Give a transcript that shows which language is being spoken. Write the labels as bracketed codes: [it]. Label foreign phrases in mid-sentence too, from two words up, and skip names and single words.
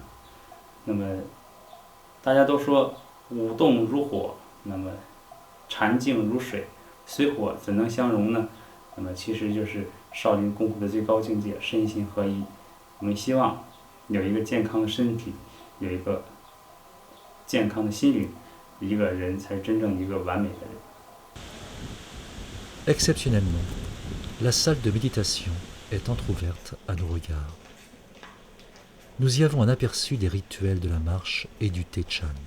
[zh] 那么大家都说武动如火，那么禅静如水，水火怎能相容呢？那么其实就是少林功夫的最高境界，身心合一。我们希望有一个健康的身体，有一个健康的心灵，一个人才是真正一个完美的人。 [fr] Exceptionnellement, la salle de méditation est entr'ouverte à nos regards. Nous y avons un aperçu des rituels de la marche et du Techan.